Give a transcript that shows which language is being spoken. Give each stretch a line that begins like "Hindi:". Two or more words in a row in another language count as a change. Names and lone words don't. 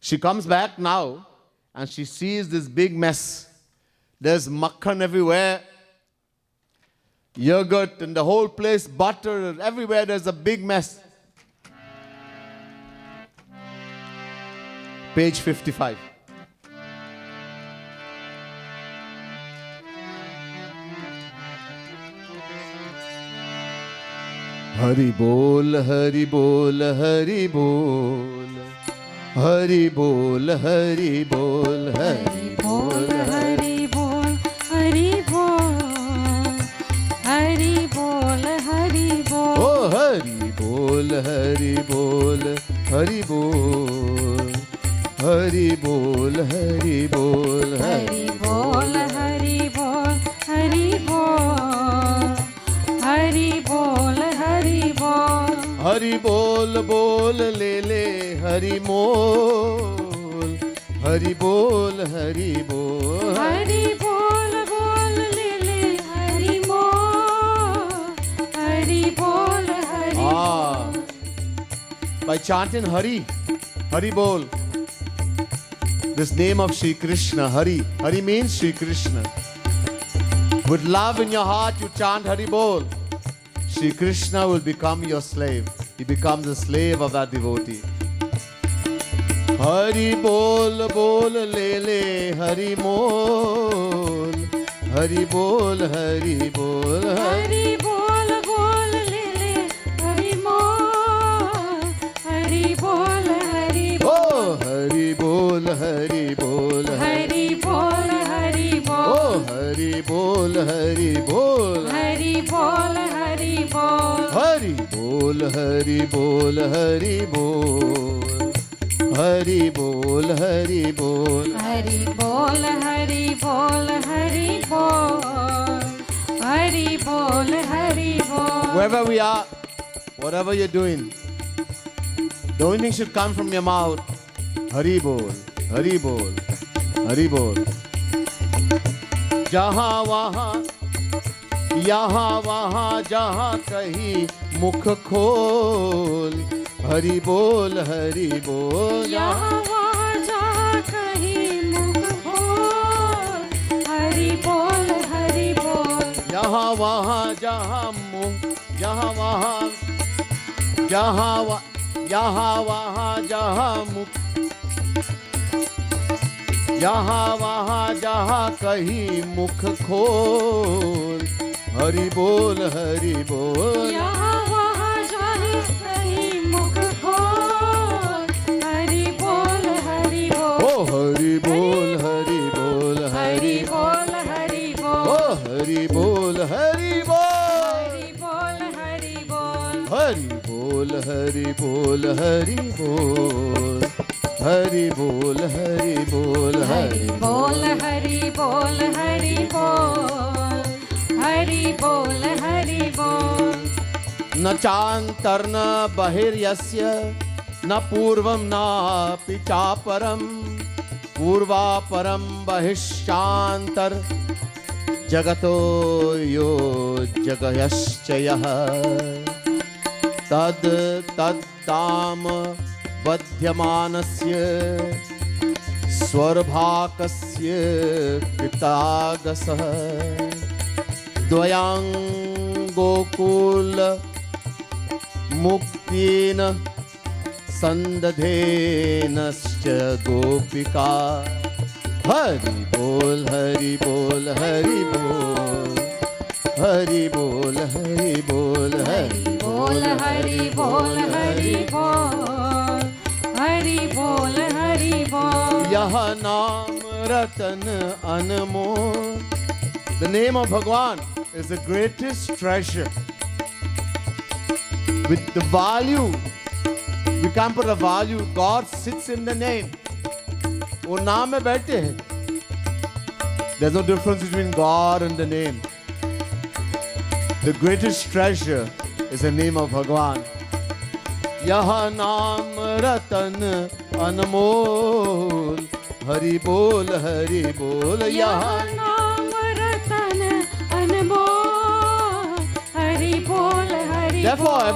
English: She comes back now and she sees this big mess. There's makhan everywhere, yogurt in the whole place, butter everywhere. There's a big mess. Page 55.
Hindi: हरि बोल, हरि बोल, हरि बोल. हरि बोल, हरि बोल, हरि बोल, हरि बोल हरि बोल हरि बोल हरि बोल ओह, हरि बोल, हरि बोल, हरि बोल. हरि बोल, हरि बोल, हरि बोल हरि बोल हरि बोल हरि बोल हरि बोल हरि बोल बोल ले ले हरि मोल. हरि बोल हरि बोल. हरि बोल बोल ले ले हरि बोल हरि बोल हरि
English: Ah, by chanting Hari,
Hindi: हरि बोल.
English: This name of Shri Krishna, Hari. Hari means Shri Krishna. With love in your heart, you chant
Hindi: हरि बोल.
English: Shri Krishna will become your slave. He becomes a slave of that devotee.
Hindi: हरि बोल बोल ले ले हरि मोल. हरि बोल हरि बोल. हरि बोल बोल ले ले हरि मोल हरि बोल हरि ओह, हरि बोल हरि बोल. हरि बोल हरि बोल ओह, हरि बोल हरि बोल. हरि बोल हरि बोल हरि बोल हरि बोल हरि बोल. हरि बोल हरि बोल. हरि बोल हरि बोल हरि बोल हरि बोल हरि बोल
English: Wherever we are, whatever you're doing, the only thing should come from your mouth.
Hindi: हरि बोल, हरि बोल, हरि बोल. जहाँ वहाँ, यहाँ वहाँ जहाँ कहीं मुख खोल. हरि बोल हरि बोल. यहाँ वहाँ जहाँ कहीं मुख खोल हरि बोल हरि बोल यहाँ वहाँ जहाँ मुँह, यहाँ वहाँ, यहाँ वहाँ जहाँ मुख, यहाँ वहाँ जहाँ कहीं मुख खोल. हरि बोल हरि बोल. यहाँ वहाँ जहाँ कहीं मुख खोल हरि बोल हरि बोल ओ हरि बोल हरि बोल हरि हरि. बोल हरि ओ बोल हरि बोल हरि बोल. हरि बोल हरि बोल हरि बोल हरि बोल. हरि बोल हरि बोल हरि बोल. हरि बोल हरि बोल हरि बोल हरि बोल
Sanskrit: न चान्तर्न बहिर्यस्य न पूर्वं नापि चापरं. पूर्वापरं बहिश्चान्तर जगतो यो जगयश्च यः. तद् तत्ताम बध्यमानस्य स्वर्भाकस्य कृतागसः. द्वयांगोकुल मुक्तेन संदधेनश्च गोपिका.
Hindi: हरि बोल हरि बोल हरि बोल. हरि बोल हरि बोल हरि बोल हरि बोल हरि बोल हरि बोल हरि बोल यह नाम रतन अनमोल.
English: The name of Bhagwan is the greatest treasure. With the value, we can't put a value. God sits in the name.
Hindi: वो नाम में बैठे हैं.
English: There's no difference between God and the name. The greatest treasure is the name of Bhagwan.
Hindi: यह नाम रतन अनमोल. हरि बोल हरि बोल. यह नाम रतन अनमोल हरि बोल हरि
English: Therefore,
Hindi: बोल